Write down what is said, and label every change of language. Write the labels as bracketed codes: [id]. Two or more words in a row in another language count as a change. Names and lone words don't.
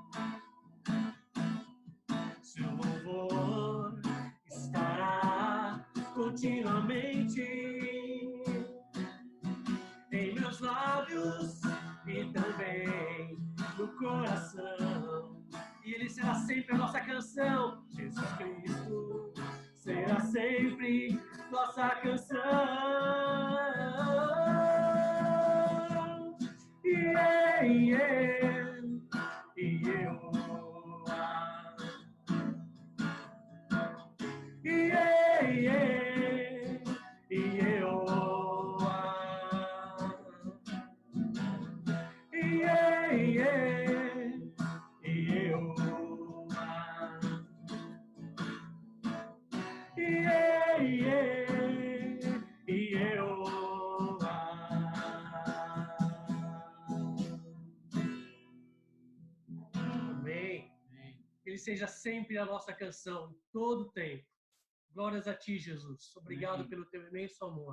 [pt] Seu louvor estará continuamente em meus lábios e também no coração. E Ele será sempre a nossa canção. Jesus Cristo será sempre nossa canção. [en] Yeah, yeah, Yehowa. Yeah, yeah, Yehowa. Yeah, yeah, Yehowa. Yeah, yeah, Yehowa. [pt] Amém. Que Ele seja sempre a nossa canção, todo o tempo. Glórias a Ti, Jesus. Obrigado pelo Teu imenso amor.